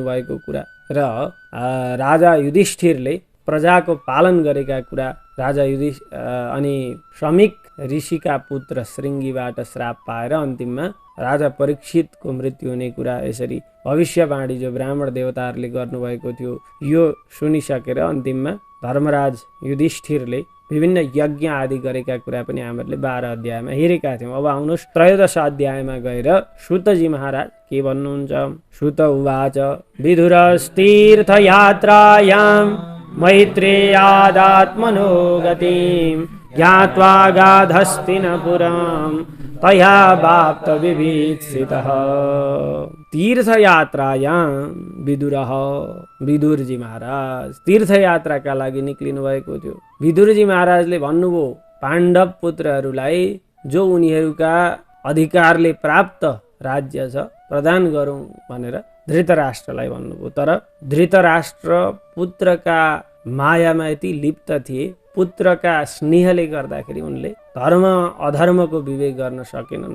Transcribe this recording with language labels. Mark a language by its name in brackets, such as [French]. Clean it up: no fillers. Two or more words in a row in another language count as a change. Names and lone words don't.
[Nepali] भएको कुरा र राजा युधिष्ठिरले प्रजाको पालन गरेका कुरा, राजा अनि शमिक ऋषिका पुत्र श्रृङ्गीबाट श्राप पाएर अन्तिममा राजा परीक्षितको मृत्यु हुने कुरा, यसरी भविष्यवाणी जो ब्राह्मण देवताहरूले गर्नुभएको थियो यो सुनिसकेर अन्तिममा धर्मराज युधिष्ठिरले विभिन्न यज्ञ आदि गरेका कुरा पनि हामीहरूले 12 अध्यायमा हेरेका थियौँ। अब आउनुहोस् त्रयोदश अध्यायमा गएर सुतजी महाराज के भन्नुहुन्छ। [Sanskrit] सुत उवाच विधुरस्तीर्थयात्रायां मैत्रेयादात्मनो गतिं ज्ञात्वा गाधस्तिनपुरां तया वाप्त विभीषितः। तीर्थयात्रायां विदुरः, [Nepali] विदुरजी महाराज तीर्थयात्राका लागि निक्लिनु भएको थियो। विदुरजी महाराजले भन्नुभयो पाण्डव पुत्रहरूलाई जो उनीहरूका अधिकारले प्राप्त राज्य छ प्रदान गरौँ भनेर धृतराष्ट्रलाई भन्नुभयो। तर धृतराष्ट्र पुत्रका मायामा यति लिप्त थिए, पुत्रका स्नेहले गर्दाखेरि उनले धर्म अधर्मको विवेक गर्न सकेनन्।